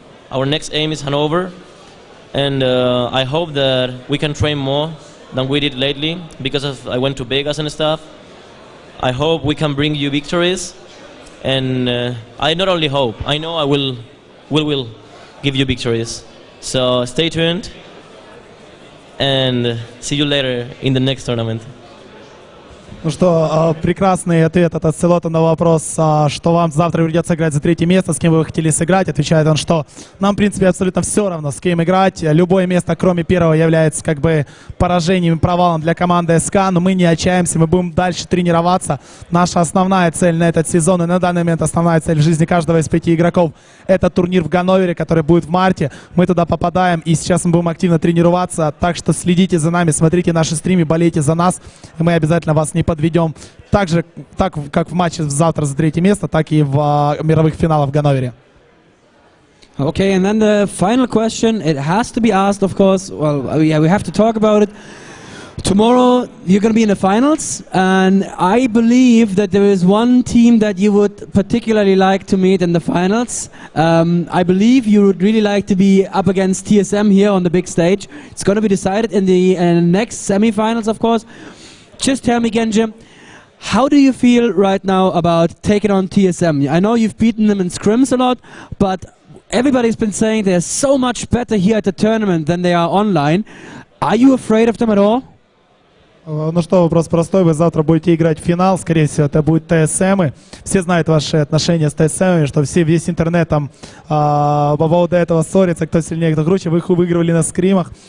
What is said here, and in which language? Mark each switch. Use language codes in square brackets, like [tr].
[en] Our next aim is Hanover, and I hope that we can train more than we did lately, because I went to Vegas and stuff. I hope we can bring you victories, and I not only hope, I know I will give you victories. So stay tuned, and see you later in the next tournament. [ru] Ну что, прекрасный ответ от Ацелота на вопрос, что вам завтра придется играть за третье место, с кем вы хотели сыграть. Отвечает он, что нам, в принципе, абсолютно все равно, с кем играть. Любое место, кроме первого, является как бы поражением и провалом для команды СК, но мы не отчаемся, мы будем дальше тренироваться. Наша основная цель на этот сезон и на данный момент основная цель в жизни каждого из 5 игроков — это турнир в Ганновере, который будет в марте. Мы туда попадаем, и сейчас мы будем активно тренироваться, так что следите за нами, смотрите наши стримы, болейте за нас, и мы обязательно вас не подведем. Так как в матче завтра за третье место, так и в мировых финалах в Ганновере. [en] Okay, and then the final question, it has to be asked, of course. Well, yeah, we have to talk about it. Tomorrow you're going to be in the finals, and I believe that there is one team that you would particularly like to meet in the finals. I believe you would really like to be up against TSM here on the big stage. It's going to be decided in the next semi-finals, of course. Just tell me, Genji, how do you feel right now about taking on TSM? I know you've beaten them in scrims a lot, but everybody's been saying they're so much better here at the tournament than they are online. Are you afraid of them at all? [ru] Ну что, вопрос простой. Вы завтра будете играть в финал. Скорее всего, это будет ТСМы. Все знают ваши отношения с ТСМами, что весь интернет там по поводу этого ссорится, кто сильнее, кто круче. Вы их выигрывали на скримах.